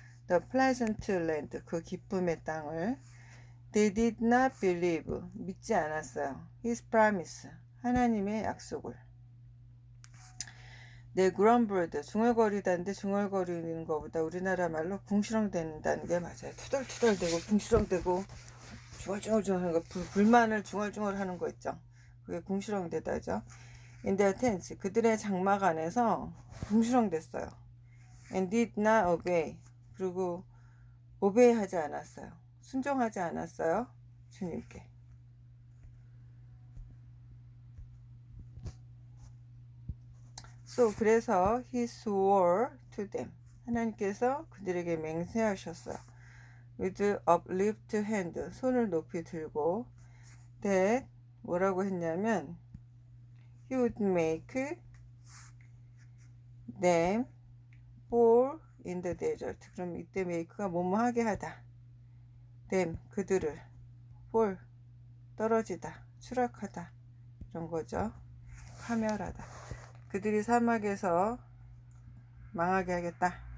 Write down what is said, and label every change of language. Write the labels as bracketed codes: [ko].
[en] the pleasant land, [ko] 그 기쁨의 땅을. [en] they did not believe, [ko] 믿지 않았어요. [en] his promise, [ko] 하나님의 약속을. [en] they grumbled, [ko] 중얼거리다는데 중얼거리는 것보다 우리나라 말로 궁시렁댄다는 게 맞아요. 투덜투덜대고 궁시렁대고 중얼중얼 하는 거, 불만을 중얼중얼 하는 거 있죠. 그게 궁시렁대다죠. [en] in their tents, [ko] 그들의 장막 안에서 궁시렁댔어요. [en] and did not obey, 그리고 obey [ko] 하지 않았어요. 순종하지 않았어요, 주님께. [en] So, 그래서 he swore to them, [ko] 하나님께서 그들에게 맹세하셨어요. [en] with uplift hand, [ko] 손을 높이 들고, [en] that, [ko] 뭐라고 했냐면 [en] he would make them fall in the desert. [ko] 그럼 이때 make가 뭐뭐 하게 하다, them, 그들을, fall, 떨어지다, 추락하다, 이런 거죠. 파멸하다. 그들이 사막에서 망하게 하겠다.